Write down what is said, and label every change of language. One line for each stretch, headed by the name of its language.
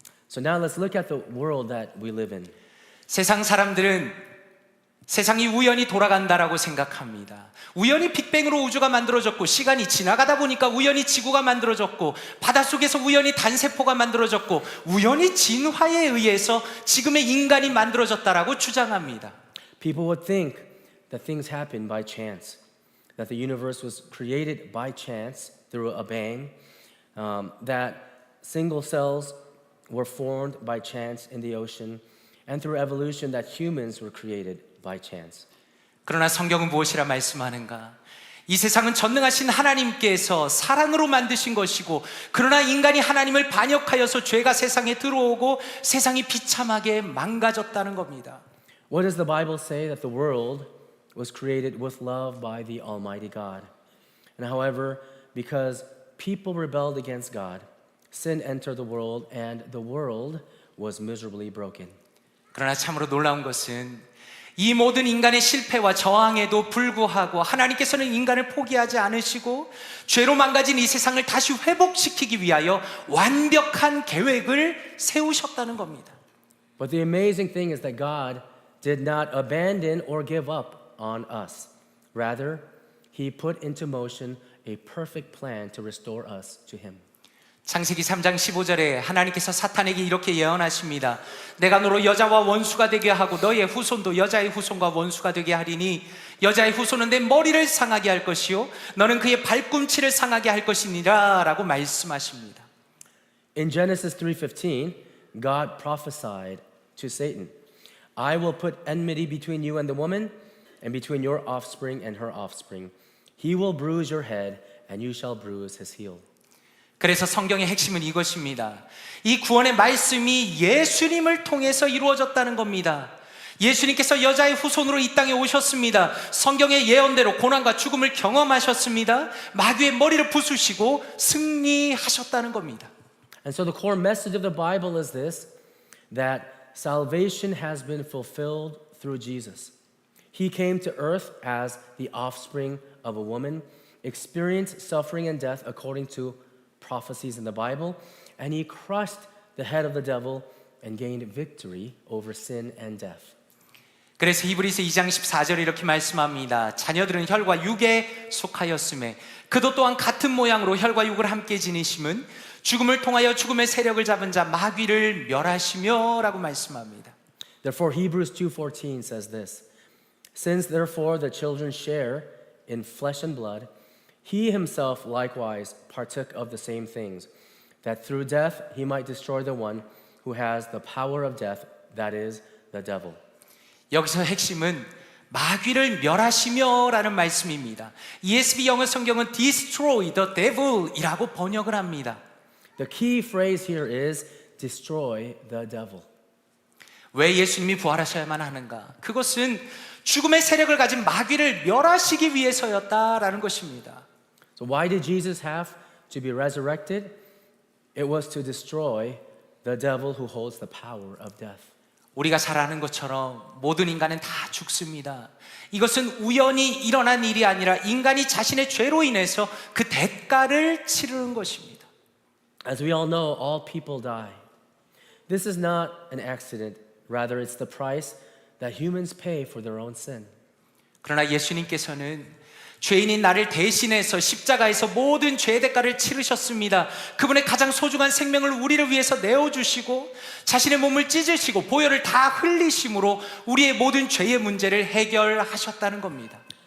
English: So now let's look at the world that we live in.
Korean: 세상 사람들은 세상이 우연히 돌아간다라고 생각합니다. 우연히 빅뱅으로 우주가 만들어졌고 시간이 지나가다 보니까 우연히 지구가 만들어졌고 바닷속에서 우연히 단세포가 만들어졌고 우연히 진화에 의해서 지금의 인간이 만들어졌다라고 주장합니다.
English: People would think that things happen by chance, that the universe was created by chance through a bang, that single cells were formed by chance in the ocean, and through evolution that humans were created by chance.
Korean: 그러나 성경은 무엇이라 말씀하는가? 이 세상은 전능하신 하나님께서 사랑으로 만드신 것이고 그러나 인간이 하나님을 반역하여서 죄가 세상에 들어오고 세상이 비참하게 망가졌다는 겁니다.
English: What does the Bible say? That the world was created with love by the Almighty God. And however, because people rebelled against God, sin entered the world and the world was miserably broken.
Korean: 그러나 참으로 놀라운 것은 이 모든 인간의 실패와 저항에도 불구하고 하나님께서는 인간을 포기하지 않으시고 죄로 망가진 이 세상을 다시 회복시키기 위하여 완벽한 계획을 세우셨다는 겁니다.
English: But the amazing thing is that God did not abandon or give up on us. Rather, He put into motion a perfect plan to restore us to Him.
Korean: 창세기 3장 15절에 하나님께서 사탄에게 이렇게 예언하십니다. 내가 너로 여자와 원수가 되게 하고 너의 후손도 여자의 후손과 원수가 되게 하리니 여자의 후손은 내 머리를 상하게 할 것이요 너는 그의 발꿈치를 상하게 할 것이니라 라고 말씀하십니다.
English: In Genesis 3:15, God prophesied to Satan, I will put enmity between you and the woman, and between your offspring and her offspring. He will bruise your head, and you shall bruise his heel.
Korean: 그래서 성경의 핵심은 이것입니다. 이 구원의 말씀이 예수님을 통해서 이루어졌다는 겁니다. 예수님께서 여자의 후손으로 이 땅에 오셨습니다. 성경의 예언대로 고난과 죽음을 경험하셨습니다. 마귀의 머리를 부수시고 승리하셨다는 겁니다.
English: And so the core message of the Bible is this, that salvation has been fulfilled through Jesus. He came to earth as the offspring of a woman, experienced suffering and death according to prophecies in the Bible, and he crushed the head of the devil and gained victory over sin and death.
Korean: 그래서 히브리서 2장 14절에 이렇게 말씀합니다. 자녀들은 혈과 육에 속하였음에 그도 또한 같은 모양으로 혈과 육을 함께 지니심은 죽음을 통하여 죽음의 세력을 잡은 자 마귀를 멸하시며 라고 말씀합니다.
English: Therefore Hebrews 2:14 says this, Since therefore the children share in flesh and blood, he himself likewise partook of the same things, that through death he might destroy the one who has the power of death, that is, the devil.
Korean: 여기서 핵심은 마귀를 멸하시며 라는 말씀입니다. ESV 영어 성경은
English: destroy the devil
Korean: 이라고 번역을 합니다.
English: The key phrase here is destroy the devil.
Korean: 왜 예수님이 부활하셔야만 하는가? 그것은 죽음의 세력을 가진 마귀를 멸하시기 위해서였다라는 것입니다.
English: So why did Jesus have to be resurrected? It was to destroy the devil who holds the power of death.
Korean: 우리가 잘 아는 것처럼 모든 인간은 다 죽습니다. 이것은 우연히 일어난 일이 아니라 인간이 자신의 죄로 인해서 그 대가를 치르는 것입니다.
English: As we all know, all people die. This is not an accident. Rather, it's the price that humans pay for their own sin.
Korean: 그러나 예수님께서는 죄인인 나를 대신해서 십자가에서 모든 죄의 대가를 치르셨습니다. 그분의 가장 소중한 생명을 우리를 위해서 내어주시고 자신의 몸을 찢으시고 보혈을 다 흘리심으로 우리의 모든 죄의 문제를 해결하셨다는 겁니다.